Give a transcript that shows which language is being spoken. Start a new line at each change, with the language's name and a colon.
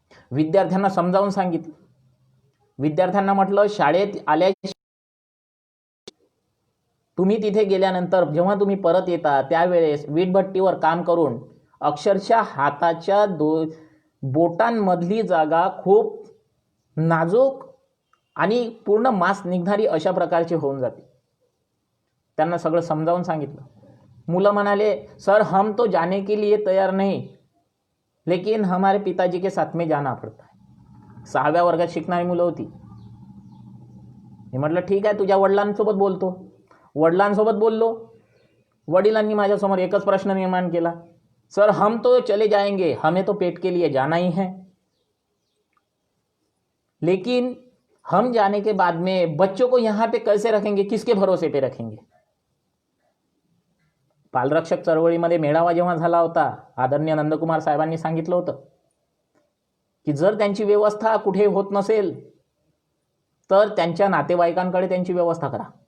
Marathi: विद्यार्थ्यांना समजावून सांगितलं. विद्यार्थ्यांना म्हटलं, शाळेत आल्या तुम्ही तिथे गेल्यानंतर जेव्हा तुम्ही परत येता त्यावेळेस वीटभट्टीवर काम करून अक्षरशः हाताच्या बोटांमधली जागा खूप नाजूक आणि पूर्ण मांस निघणारी अशा प्रकारची होऊन जाते. त्यांना सगळं समजावून सांगितलं. मुलं म्हणाले,
Hindi: सर हम तो जाने के लिए तैयार नहीं, लेकिन हमारे पिताजी के साथ में जाना पड़ता है.
Marathi: 6व्या वर्गात शिकणारी मुलं होती. मी म्हटलं ठीक आहे, तुझ्या वडिलांसोबत बोलतो. वडिलांसोबत बोललो. वडिलांनी माझ्यासमोर एकच प्रश्न निर्माण केला,
Hindi: सर हम तो चले जाएंगे, हमें तो पेट के लिए जाना ही है, लेकिन हम जाने के बाद में बच्चों को यहाँ पे कैसे रखेंगे, किसके भरोसे पे रखेंगे.
Marathi: बालरक्षक चळवळीमध्ये मेळावा जेव्हा झाला होता, आदरणीय नंदकुमार साहेबांनी सांगितलं होतं की जर त्यांची व्यवस्था कुठे होत नसेल तर त्यांच्या नातेवाईकांकडे त्यांची व्यवस्था करा.